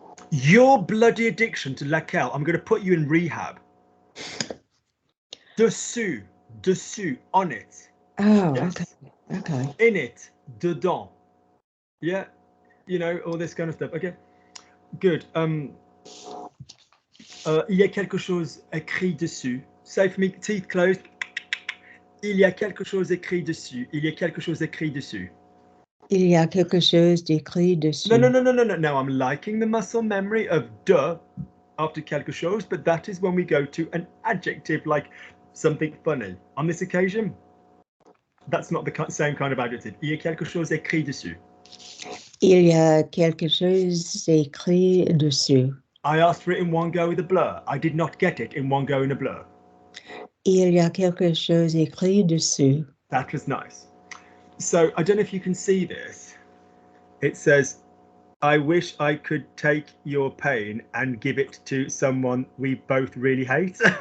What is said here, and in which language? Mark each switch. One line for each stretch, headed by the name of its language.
English: Your bloody addiction to laquelle, I'm going to put you in rehab.
French: Dessus,
English: on it. Oh, yes. okay. In it, dedans. Yeah, you know, all this kind of stuff. Okay, good.
French: Il y a quelque chose écrit dessus. Say for me, teeth closed. Il y a quelque chose écrit dessus. Il y a quelque chose écrit dessus. Il y a quelque chose d'écrit dessus.
English: No. Now I'm liking the muscle memory of de after quelque chose, but that is when we go to an adjective like something funny. On this occasion, that's not the same kind of adjective.
French: Il y a quelque chose écrit dessus. Il y a quelque chose écrit dessus.
English: I asked for it in one go with a blur. I did not get it in one go in a blur.
French: Il y a quelque chose écrit dessus.
English: That was nice. So I don't know if you can see this. It says I wish I could take your pain and give it to someone we both really hate.